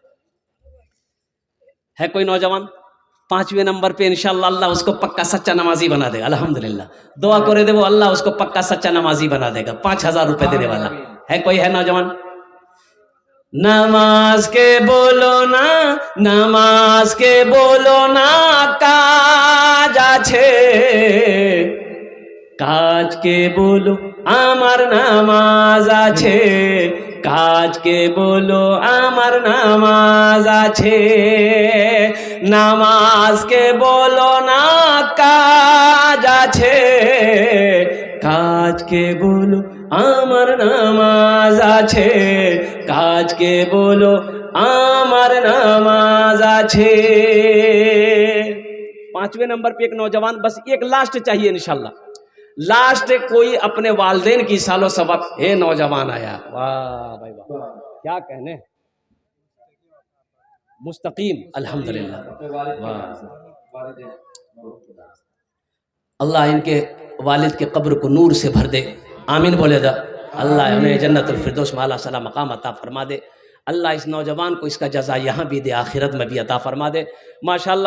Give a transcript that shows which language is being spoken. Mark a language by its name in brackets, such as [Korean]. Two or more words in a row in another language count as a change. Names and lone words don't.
[Urdu] ہے کوئی نوجوان 5ویں نمبر پہ انشاءاللہ اللہ اس کو پکا سچا نمازی بنا دے گا الحمدللہ، دعا کرے دے وہ اللہ اس کو پکا سچا نمازی بنا دے گا، 5000 روپے دینے والا ہے کوئی ہے نوجوان؟ نماز کے بولو نا، نماز کے بولو نا، [Bangla] কাজ আছে কাজকে বলো আমার নামাজ আছে, কাজকে বলো আমার নামাজ আছে, নামাজকে বলো না কাজ আছে, কাজকে বলো আমার নামাজ আছে, কাজকে বলো আমার নামাজ আছে۔ [Urdu] 5ویں نمبر پہ ایک نوجوان، بس ایک لاسٹ چاہیے انشاءاللہ، لاسٹ کوئی اپنے والدین کی سال و سبب۔ اے نوجوان آیا، واہ بھائی واہ، کیا کہنے، مستقیم الحمدللہ، اللہ ان کے والد کے قبر کو نور سے بھر دے، آمین بولے دا، اللہ انہیں جنت الفردوس میں اعلیٰ مقام عطا فرما دے، اللہ اس نوجوان کو اس کا جزا یہاں بھی دے، آخرت میں بھی عطا فرما دے ماشاءاللہ۔